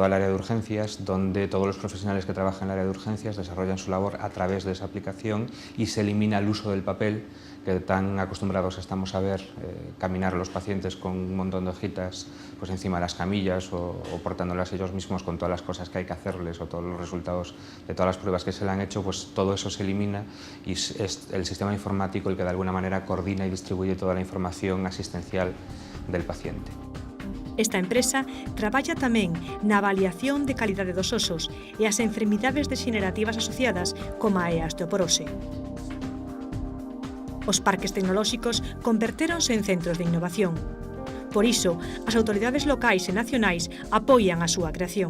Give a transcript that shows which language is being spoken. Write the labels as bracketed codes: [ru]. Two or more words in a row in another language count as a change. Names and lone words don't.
[es] el área de urgencias, donde todos los profesionales que trabajan en el área de urgencias desarrollan su labor a través de esa aplicación y se elimina el uso del papel, que tan acostumbrados estamos a ver caminar los pacientes con un montón de hojitas pues encima de las camillas o portándolas ellos mismos con todas las cosas que hay que hacerles o todos los resultados de todas las pruebas que se le han hecho, pues todo eso se elimina y es el sistema informático el que de alguna manera coordina y distribuye toda la información asistencial del paciente. [gl] Esta empresa traballa tamén na avaliación de calidade dos osos e as enfermidades degenerativas asociadas, como a osteoporose. Os parques tecnolóxicos convertéronse en centros de innovación. Por iso, as autoridades locais e nacionais apoian a súa creación.